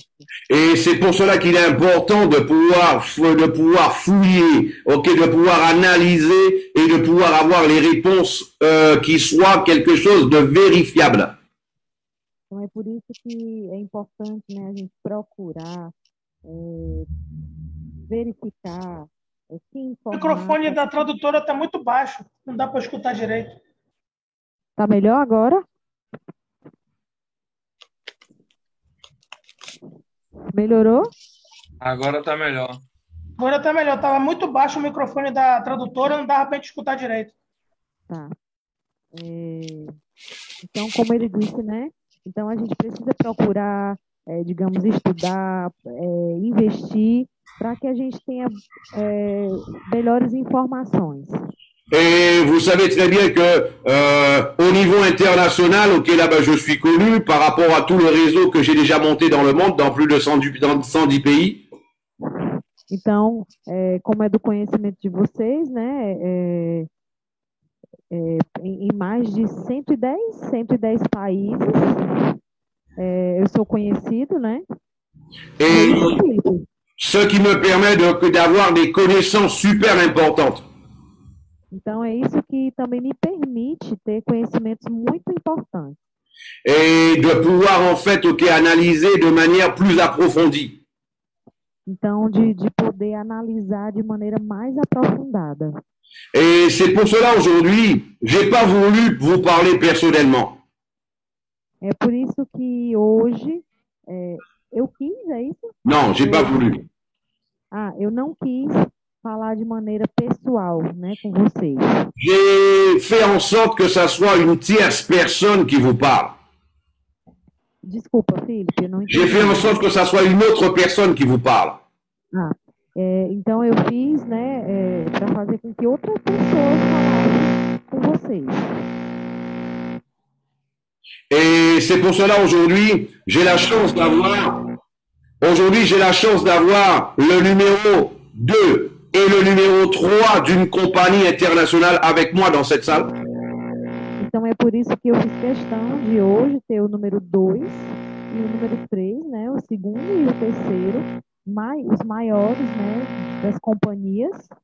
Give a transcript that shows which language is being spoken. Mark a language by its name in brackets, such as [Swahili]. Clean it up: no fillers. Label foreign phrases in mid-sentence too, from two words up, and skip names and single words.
[French] Et c'est pour cela qu'il est important de pouvoir fouiller, ok, de pouvoir analyser et de pouvoir avoir les réponses qui soient quelque chose de vérifiable. [Portuguese] Então, é por isso que é importante, né, a gente procurar, verificar, se O informar. microfone da tradutora está muito baixo, não dá para escutar direito. Tá melhor agora? Melhorou? Agora tá melhor. Agora tá melhor. Tava muito baixo o microfone da tradutora, não dava pra gente escutar direito. Tá. Então, como ele disse, né? Então, a gente precisa procurar, digamos, estudar, investir, para que a gente tenha melhores informações. [French] Et vous savez très bien que au niveau international, ok, là-bas je suis connu par rapport à tout le réseau que j'ai déjà monté dans le monde, dans plus de 110 pays. [Portuguese] Então, como é do conhecimento de vocês, né? Em mais de 110 países, eu sou conhecido, né? [French] Et ce qui me permet d'avoir des connaissances super importantes. [Portuguese] Então, é isso que também me permite ter conhecimentos muito importantes. [French] Et de pouvoir en fait, ok, analyser de manière plus approfondie. [Portuguese] Então, de poder analisar de maneira mais aprofundada. [French] Et c'est pour cela aujourd'hui, j'ai pas voulu vous parler personnellement. [Portuguese] É por isso que hoje eu quis, é isso? [French] Non, j'ai pas voulu. [Portuguese] Eu não quis falar de maneira pessoal, né, com vocês. [French] J'ai fait en sorte que ça soit une tierce personne qui vous parle. [Portuguese] Desculpa, Felipe, eu não entendi. [French] J'ai fait en sorte que ça soit une autre personne qui vous parle. [Portuguese] Então eu fiz, né, para fazer com que outras pessoas falassem com vocês. [French] Et c'est pour cela aujourd'hui, j'ai la chance d'avoir le numéro 2 et le numéro 3 d'une compagnie internationale avec moi dans cette salle. [Portuguese] Então é por isso que eu fiz questão de hoje ter o número 2 e o número 3, né, o segundo e o terceiro, os maiores, né, das companhias.